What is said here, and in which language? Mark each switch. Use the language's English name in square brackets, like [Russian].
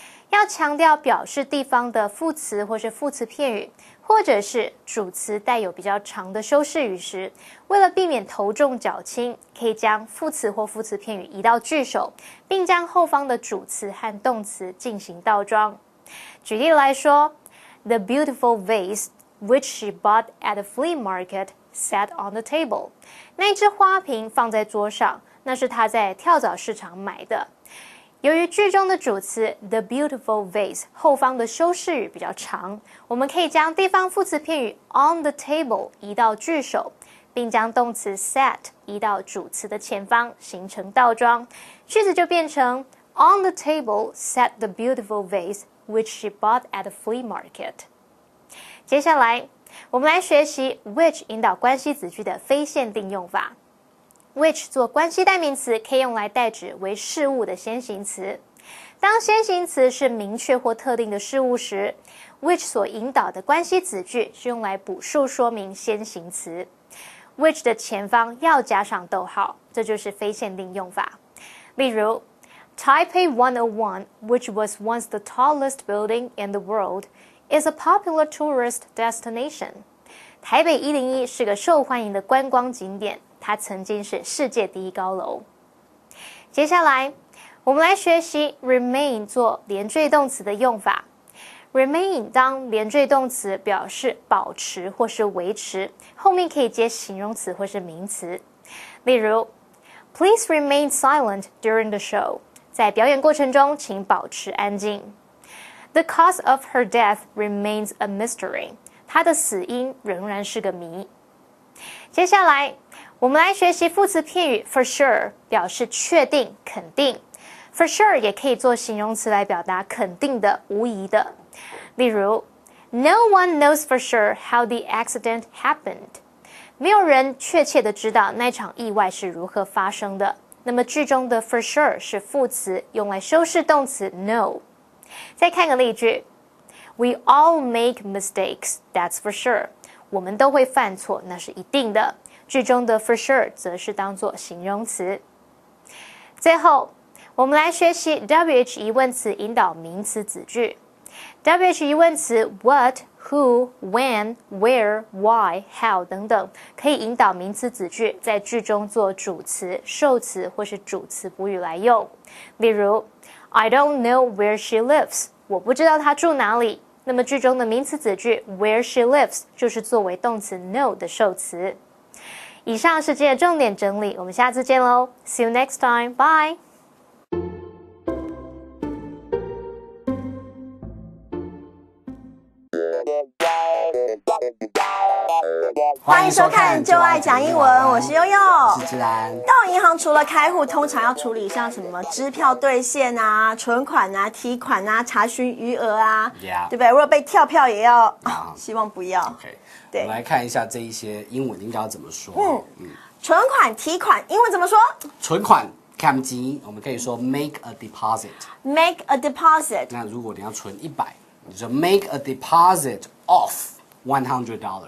[Chinese] 要强调表示地方的副词或是副词片语，或者是主词带有比较长的修饰语时，为了避免头重脚轻，可以将副词或副词片语移到句首，并将后方的主词和动词进行倒装。举例来说 [English] ，The beautiful vase which she bought at the flea market sat on the table。 [Chinese] 那只花瓶放在桌上，那是她在跳蚤市场买的。由于句中的主词 [English] the beautiful vase [Chinese] 后方的修饰语比较长，我们可以将地方副词片语 [English] on the table [Chinese] 移到句首，并将动词 sat 移到主词的前方，形成倒装，句子就变成 [English] On the table sat the beautiful vase which she bought at the flea market。 [Chinese] 接下来，我们来学习 which 引导关系子句的非限定用法。 which 做关系代名词，可以用来代指为事物的先行词。当先行词是明确或特定的事物时 ，which 所引导的关系子句是用来补述说明先行词。 which 的前方要加上逗号，这就是非限定用法。例如 [English] ，Taipei 101, which was once the tallest building in the world, is a popular tourist destination。 [Chinese] 台北101是个受欢迎的观光景点。它曾经是世界第一高楼。接下来，我们来学习 remain 做连缀动词的用法。 remain 当连缀动词表示保持或是维持，后面可以接形容词或是名词。例如 [English] ，Please remain silent during the show。 [Chinese] 在表演过程中，请保持安静。 [English] The cause of her death remains a mystery。 [Chinese] 她的死因仍然是个谜。接下来，我们来学习副词片语 for sure， 表示确定、肯定。 for sure 也可以做形容词来表达肯定的、无疑的。例如 [English] ，No one knows for sure how the accident happened。 [Chinese] 没有人确切的知道那场意外是如何发生的。那么句中的 for sure 是副词，用来修饰动词 know。再看个例句 [English] ，We all make mistakes, that's for sure。 [Chinese] 我们都会犯错，那是一定的。句中的 for sure 则是当作形容词。最后，我们来学习 WH 疑问词引导名词子句。 WH 疑问词 what、who、when、where、why、how 等等，可以引导名词子句，在句中做主词、受词或是主词补语来用。例如 [English] ，I don't know where she lives。 [Chinese] 我不知道她住哪里。那么句中的名词子句 [English] where she lives [Chinese] 就是作为动词 know 的受词。以上是这些重点整理，我们下次见喽 ！ [English] See you next time, bye. [Chinese] 欢迎收看《就爱讲英文》，我是悠悠，是自然。到银行除了开户，通常要处理像什么支票兑现啊、存款啊、提款啊、查询余额啊， [English] Yeah. [Chinese] 对不对？如果被跳票也要，希望不要。 [English] OK， [Chinese] 对，我们来看一下这一些英文应该要怎么说。存款、提款，英文怎么说存款看金，我们可以说 [English] make a deposit。？Make a deposit。 [Chinese] 那如果你要存100，你就 [English] make a deposit of $100。